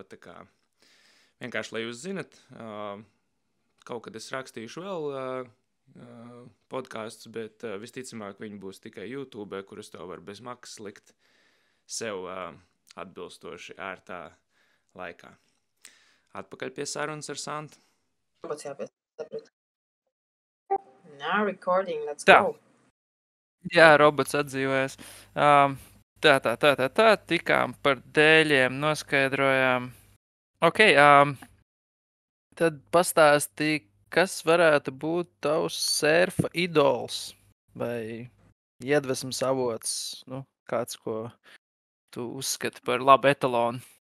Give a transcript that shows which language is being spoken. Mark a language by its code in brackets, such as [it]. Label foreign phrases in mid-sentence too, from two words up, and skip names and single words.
[lv] Tā kā vienkārši, lai jūs zinat, kaut kad es rakstīšu vēl podkāstus, bet visticamāk viņi būs tikai YouTube, kurus tev var bez maksas likt sev atbilstoši ērtā laikā. Atpakaļ pie sarunas ar Santu. [en] Now recording, let's [lv] Tā. [en] go. [lv] Jā, robots atdzīvojas. Tā, tikām par dēļiem, noskaidrojām. Ok, tad pastāstī, kas varētu būt tavs surfa idols vai iedvesmas avots, nu, kāds, ko tu uzskati par labu etalonu.